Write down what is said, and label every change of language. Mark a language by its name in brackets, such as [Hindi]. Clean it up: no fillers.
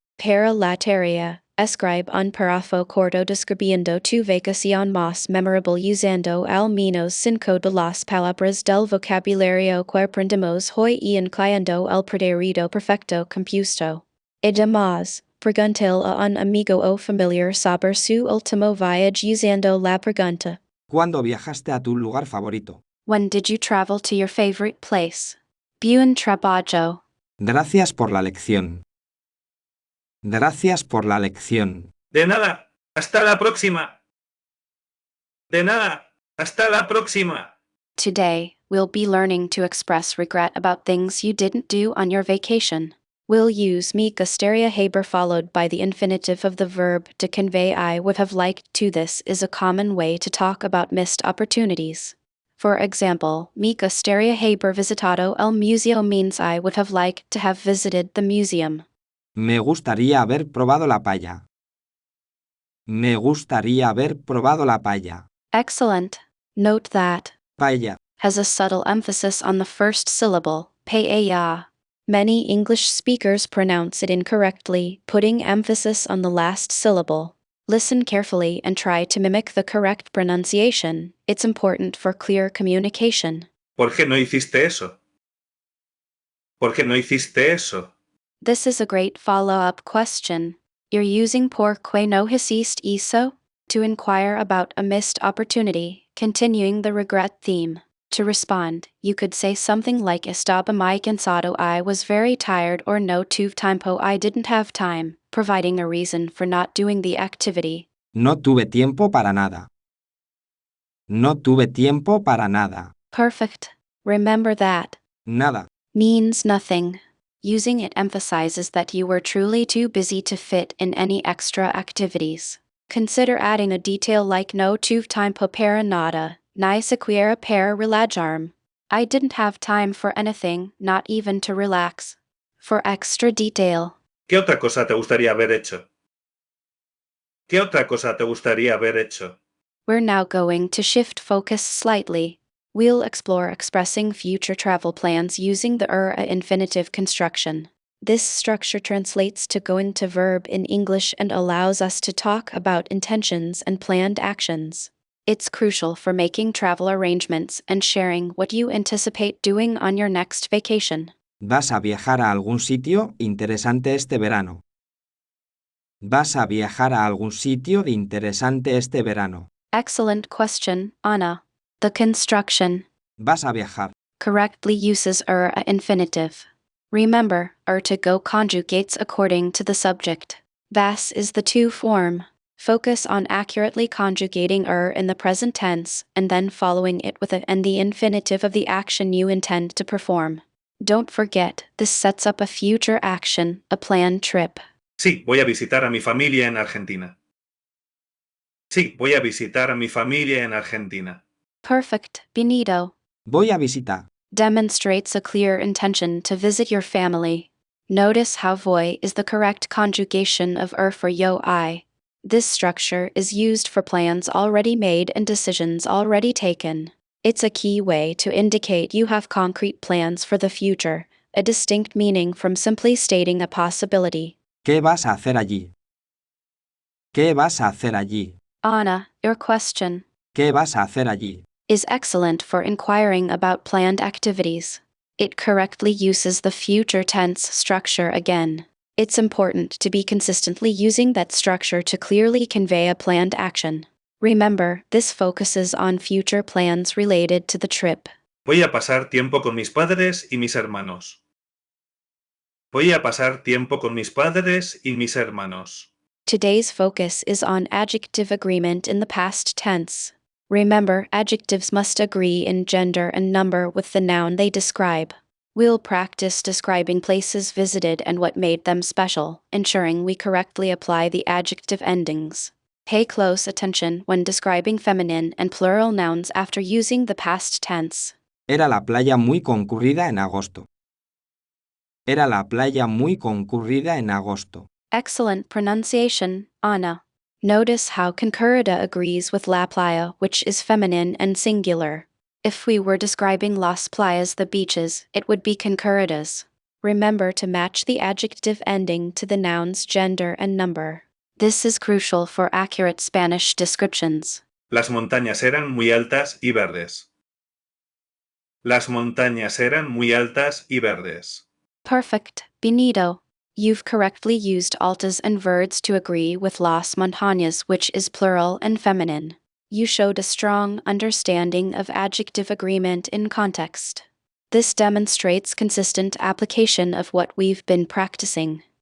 [Spanish] Para la tarea, escribe un párrafo corto describiendo tu vacación más memorable usando al menos 5 de las palabras del vocabulario que aprendimos hoy y incluyendo el pretérito perfecto compuesto. Además, preguntel a un amigo o familiar sobre su último viaje usando la pregunta. ¿Cuándo viajaste a tu lugar favorito? [English] When did you travel to your favorite place? [Spanish] Buen trabajo. Gracias por la lección. Gracias por la lección. De nada. Hasta la próxima. De nada. Hasta la próxima. [English] Today, we'll be learning to express regret about things you didn't do on your vacation. We'll use [Spanish] me gustaría haber [English] followed by the infinitive of the verb to convey I would have liked to. This is a common way to talk about missed opportunities. For example, [Spanish] me gustaría haber visitado el museo [English] means I would have liked to have visited the museum. [Spanish] Me gustaría haber probado la paella. Me gustaría haber probado la paella. [English] Excellent. Note that [Spanish] Paella. [English] has a subtle emphasis on the first syllable, paella. Many English speakers pronounce it incorrectly, putting emphasis on the last syllable. Listen carefully and try to mimic the correct pronunciation. It's important for clear communication. [Spanish] ¿Por qué no hiciste eso? ¿Por qué no hiciste eso? [English] This is a great follow-up question. You're using [Spanish] por qué no hiciste eso [English] to inquire about a missed opportunity, continuing the regret theme. To respond, you could say something like [Spanish] estaba muy cansado, [English] I was very tired, or [Spanish] no tuve tiempo, [English] I didn't have time, providing a reason for not doing the activity. [Spanish] No tuve tiempo para nada. No tuve tiempo para nada. [English] Perfect. Remember that [Spanish] Nada. [English] means nothing. Using it emphasizes that you were truly too busy to fit in any extra activities. Consider adding a detail like [Spanish] no tuve tiempo para nada, ni siquiera para relajarme. [English] I didn't have time for anything, not even to relax. For extra detail, [Spanish] ¿Qué otra cosa te gustaría haber hecho? ¿Qué otra cosa te gustaría haber hecho? [English] we're now going to shift focus slightly. We'll explore expressing future travel plans using the infinitive construction. This structure translates to going to verb in English and allows us to talk about intentions and planned actions. It's crucial for making travel arrangements and sharing what you anticipate doing on your next vacation. [Spanish] ¿Vas a viajar a algún sitio interesante este verano? ¿Vas a viajar a algún sitio interesante este verano? [English] Excellent question, Anna. The construction [Spanish] ¿Vas a viajar? [English] correctly uses infinitive. Remember, to go conjugates according to the subject. Vas is the to form. Focus on accurately conjugating in the present tense, and then following it with a and the infinitive of the action you intend to perform. Don't forget, this sets up a future action, a planned trip. [Spanish] Sí, voy a visitar a mi familia en Argentina. Sí, voy a visitar a mi familia en Argentina. [English] Perfect, Benito. [Spanish] Voy a visitar. [English] Demonstrates a clear intention to visit your family. Notice how voy is the correct conjugation of for yo I. This structure is used for plans already made and decisions already taken. It's a key way to indicate you have concrete plans for the future, a distinct meaning from simply stating a possibility. [Spanish] ¿Qué vas a hacer allí? ¿Qué vas a hacer allí? [English] Anna, your question [Spanish] ¿Qué vas a hacer allí? [English] is excellent for inquiring about planned activities. It correctly uses the future tense structure again. It's important to be consistently using that structure to clearly convey a planned action. Remember, this focuses on future plans related to the trip. [Spanish] Voy a pasar tiempo con mis padres y mis hermanos. Voy a pasar tiempo con mis padres y mis hermanos. [English] Today's focus is on adjective agreement in the past tense. Remember, adjectives must agree in gender and number with the noun they describe. We'll practice describing places visited and what made them special, ensuring we correctly apply the adjective endings. Pay close attention when describing feminine and plural nouns after using the past tense. [Spanish] Era la playa muy concurrida en agosto. Era la playa muy concurrida en agosto. [English] Excellent pronunciation, Anna. Notice how concurrida agrees with [Spanish] la playa, [English] which is feminine and singular. If we were describing [Spanish] las playas, [English] the beaches, it would be concurridas. Remember to match the adjective ending to the noun's gender and number. This is crucial for accurate Spanish descriptions. [Spanish] Las montañas eran muy altas y verdes. Las montañas eran muy altas y verdes. [English] Perfect, Benito. You've correctly used altas and verds to agree with [Spanish] las montañas, [English] which is plural and feminine. You showed a strong understanding of adjective agreement in context. This demonstrates consistent application of what we've been practicing.